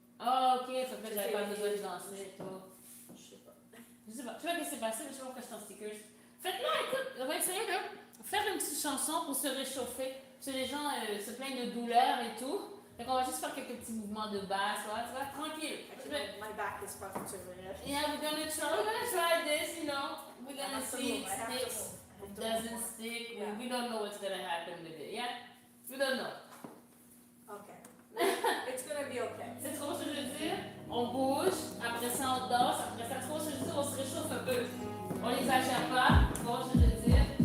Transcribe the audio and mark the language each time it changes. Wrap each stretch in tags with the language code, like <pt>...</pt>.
<fr>Ah, ok, ça fait que j'avais pas besoin de danser, toi. Je sais pas. Je sais pas. Tu vois ce qui s'est passé, mais je sais pas pourquoi j'étais en stickers. Faites-le, écoute, on va essayer de faire une petite chanson pour se réchauffer. Parce que les gens se plaignent de douleur et tout. Donc on va juste faire quelques petits mouvements de basse, voilà, tu vois, tranquille.</fr> <en>My back is fucking too weird. Yeah, we're gonna try this, you know. We're gonna see if it sticks, it doesn't stick. Yeah. We don't know what's gonna happen with it, yeah? We don't know. Okay. It's gonna be okay.</en> <fr>C'est trop ce que je veux dire? On bouge, après ça on danse, après ça trop ce que je veux dire, on se réchauffe un peu. On n'exagère pas, bon ce que je veux dire.</fr>